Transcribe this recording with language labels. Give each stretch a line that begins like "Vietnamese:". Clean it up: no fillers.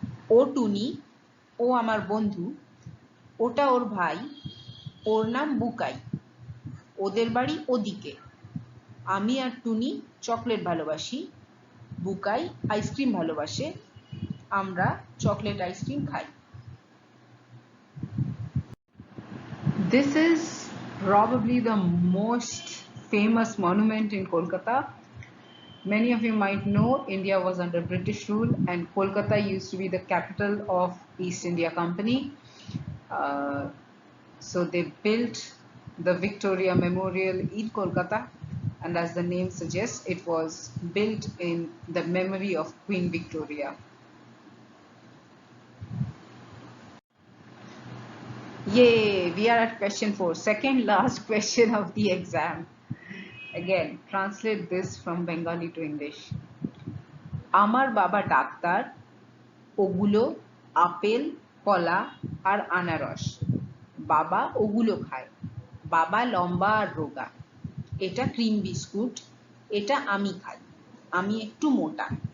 Bangla: ও টুনি, ও আমার বন্ধু, ওটা ওর ভাই, ওর নাম বুকাই, ওদের বাড়ি ওদিকে, আমি আর টুনি চকলেট ভালোবাসি, বুকাই আইসক্রিম ভালোবাসে, আমরা চকলেট আইসক্রিম খাই।
English: This is probably the most famous monument in Kolkata. Many of you might know India was under British rule and Kolkata used to be the capital of East India Company. So they built the Victoria Memorial in Kolkata, and as the name suggests, it was built in the memory of Queen Victoria. Yay, we are at question 4, second last question of the exam. Again, translate this from Bengali to English.
Bangla: আমার বাবা doctor, ওগুলো apple, কলা আর আনারস। বাবা ওগুলো খায়। বাবা লম্বা আর রোগা। এটা ক্রিম বিস্কুট, এটা আমি খাই। আমি একটু মোটা।